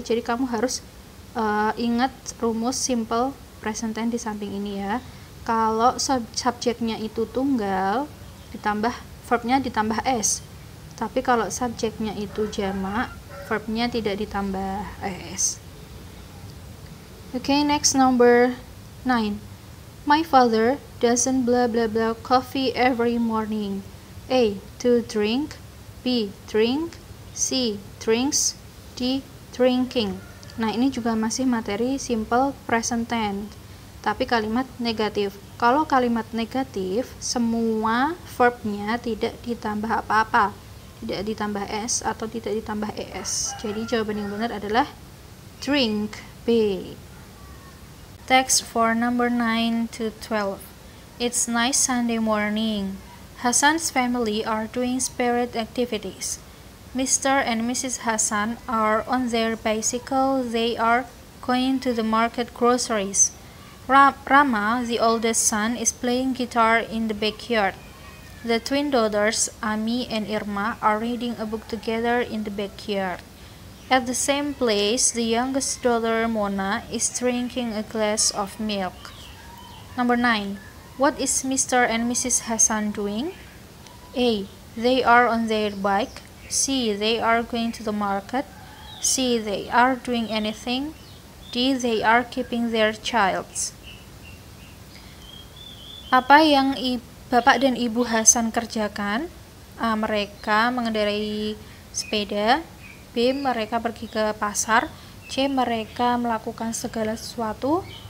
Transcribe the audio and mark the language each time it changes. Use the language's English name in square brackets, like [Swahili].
[Indonesian] Jadi kamu harus ingat rumus simple present tense di samping ini ya. Kalau subjeknya itu tunggal, ditambah verbnya ditambah S. Tapi kalau subjeknya itu jamak, verbnya tidak ditambah S. [English] Okay, next number 9. My father doesn't blah blah blah coffee every morning. A. To drink. B. Drink. C. Drinks. D. Drinking. [Indonesian] Nah, ini juga masih materi simple present tense, tapi kalimat negatif. Kalau kalimat negatif, semua verbnya tidak ditambah apa-apa, tidak ditambah S atau tidak ditambah ES. Jadi jawaban yang benar adalah drink, B. [English] Text for number 9 to 12. It's nice Sunday morning. Hassan's family are doing spirit activities. Mr. and Mrs. Hassan are on their bicycle. They are going to the market groceries. Rama, the oldest son, is playing guitar in the backyard. The twin daughters, Ami and Irma, are reading a book together in the backyard. At the same place, the youngest daughter, Mona, is drinking a glass of milk. Number 9. What is Mr. and Mrs. Hassan doing? A. They are on their bike. C. They are going to the market. C. They are doing anything. D. They are keeping their childs. [Indonesian] Apa yang Bapak dan Ibu Hasan kerjakan? A. Mereka mengendarai sepeda. B. Mereka pergi ke pasar. C. Mereka melakukan segala sesuatu.